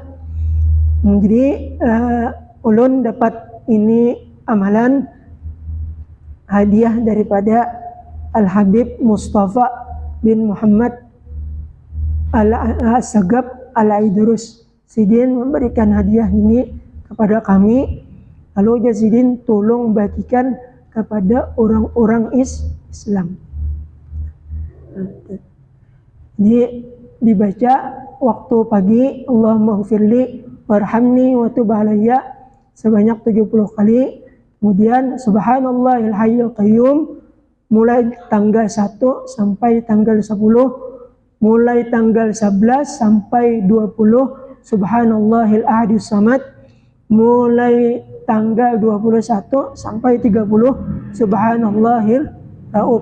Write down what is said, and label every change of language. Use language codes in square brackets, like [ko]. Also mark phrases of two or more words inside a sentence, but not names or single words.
[bjn] Jadi ulun dapat ini amalan hadiah daripada Al-Habib Mustafa bin Muhammad Al-Sagab Al-Aidrus. Sidin memberikan hadiah ini kepada kami. Lalu Sidin tolong bagikan kepada orang-orang Islam. Jadi dibaca waktu pagi [ar] Allahumma ghfirli warhamni wa tub alayya [bjn] sebanyak 70 kali. Kemudian [ar] subhanallahil hayyul qayyum [bjn] mulai tanggal 1 sampai tanggal 10, mulai tanggal 11 sampai 20 [ar] subhanallahil ahadus samad, [bjn] mulai tanggal 21 sampai 30 [ar] subhanallahil rauf.